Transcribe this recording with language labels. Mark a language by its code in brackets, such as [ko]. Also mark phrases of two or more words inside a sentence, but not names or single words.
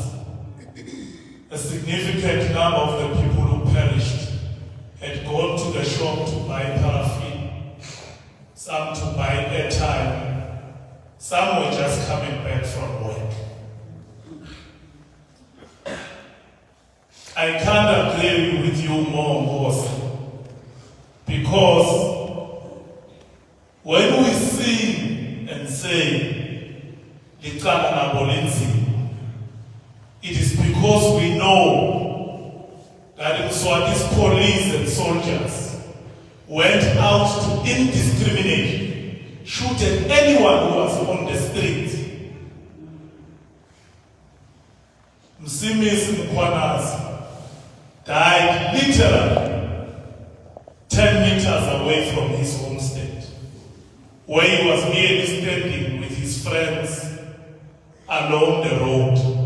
[en] A significant number of the people who perished had gone to the shop to buy paraffin, some to buy airtime, some were just coming back from work. I can't agree with you more, boss, because when we sing and say, [ss] "Licala na bolenzi," [en] it is because we know that in Swazi's police and soldiers went out to indiscriminately shoot at anyone who was on the street. Msimis Mkwanazi died literally 10 meters away from his homestead, where he was merely standing with his friends along the road.